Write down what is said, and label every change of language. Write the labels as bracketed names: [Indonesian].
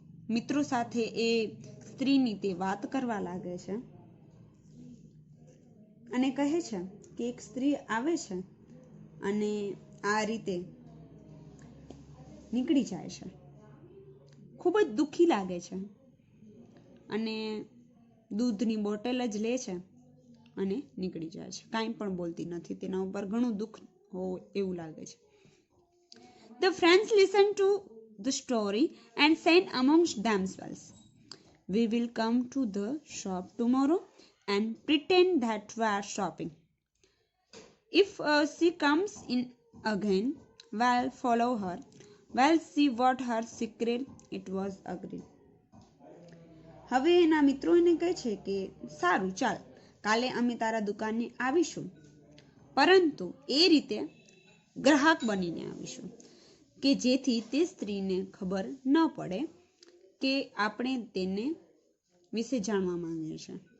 [Gujarati] મિત્રો સાથે એ સ્ત્રીની તે વાત કરવા લાગે છે અને કહે છે કે એક સ્ત્રી આવે છે અને આ રીતે નીકળી જાય છે. ખૂબ જ દુઃખી લાગે છે અને દૂધની બોટલ જ લે છે અને નીકળી જાય છે. કાંઈ પણ બોલતી નથી. તેના ઉપર ઘણું દુઃખ હોય એવું લાગે છે. [English] The friends listened to the story and said amongst themselves, "We will come to the shop tomorrow and pretend that we are shopping. If she comes in again, we'll follow her. We'll see what her secret it was." Agreed. [Gujarati] હવે એના મિત્રો એને કહે છે કે સારું ચાલ, કાલે અમે તારા દુકાને આવીશું, પરંતુ એ રીતે ગ્રાહક બનીને આવીશું કે જેથી તે સ્ત્રીને ખબર ન પડે કે આપણે તેને વિશે જાણવા માંગીએ છીએ.